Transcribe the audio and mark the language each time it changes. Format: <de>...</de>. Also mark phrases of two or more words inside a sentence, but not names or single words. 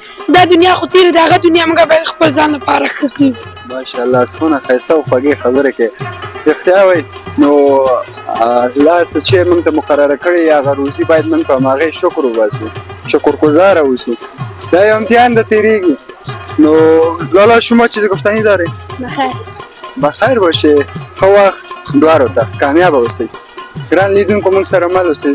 <ps>دا دنیا خو تېره ده، هغه دنیا موږ باید خپل ځان لپاره ښه کړو. ماشاءالله څونه ښایسته او خوږې خبرې کوې. رښتیا وایي نو الله څه چې موږ ته مقرره کړې هغه روزي باید موږ په هماغې شکر وباسو، شکرگزار اوسو. دا یو امتحان ده تیریږي.</ps> <fa>نو لالا شما چیز گفتنی داری؟ بخیر. بخیر باشه.</fa> <ps>ښه وخت دواړو ته کامیابه اوسئ. ګران لیدونکو موږ سره مل اوسئ.</ps>